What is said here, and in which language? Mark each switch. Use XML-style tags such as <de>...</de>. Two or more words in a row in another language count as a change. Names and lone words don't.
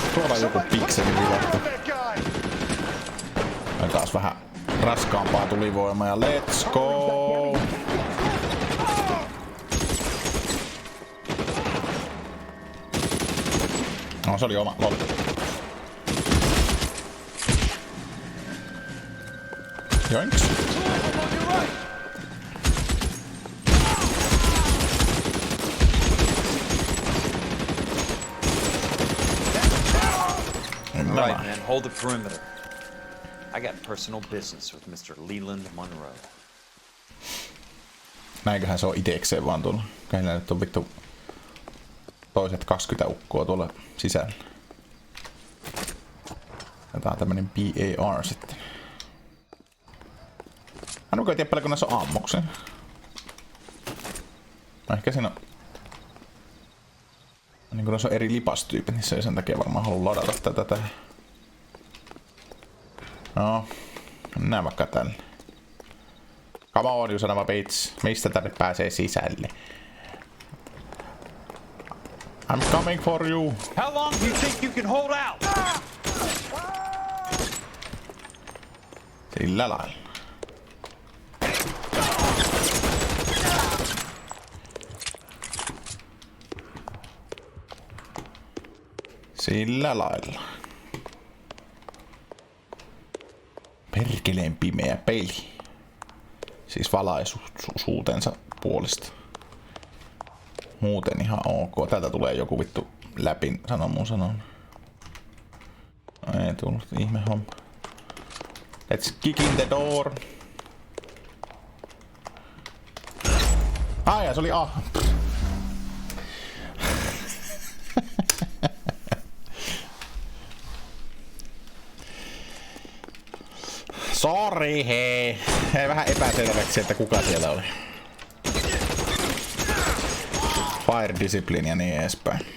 <fi>Tuolla on joku pikseli vilattu. Ja taas vähän raskaampaa tulivoimaa ja</fi> <en>let's go!</en> <fi>No se oli oma, lol. Joinks.</fi> <en>Right, man, hold the perimeter. I got personal business with Mr. Leland Monroe.</en> <fi>Näinköhän se on itekseen vaan tuolla. Käillä nyt on vittu toiset 20 ukkoa tuolla sisällä. Ja tää on tämmönen BAR sitten. Mä en oikein tiedä paljonko näissä on ammuksia. No ehkä siinä on... Niin kun noissa on eri lipastyypit, niin se ei sen takia varmaan halua ladata tätä tähän. No, mennään vaikka tänne.</fi> <en>Come on, you son of a bitch.</en> <fi>Mistä tänne pääsee sisälle?</fi> <en>I'm coming for you. How long do you think you can hold out?</en> <fi>Sillä lailla. Sillä lailla. Perkeleen pimeä peli. Siis valaisuutensa puolesta. Muuten ihan ok. Täältä tulee joku vittu läpi, sanon mun sanon. Ei tullut ihme homma.</fi> <en>Let's kick in the door.</en> <fi>Ai, se oli A. Sori hei. Jäi vähän epäselväksi, että kuka siellä oli.</fi> <en>Fire discipline</en> <fi>ja niin edespäin.</fi>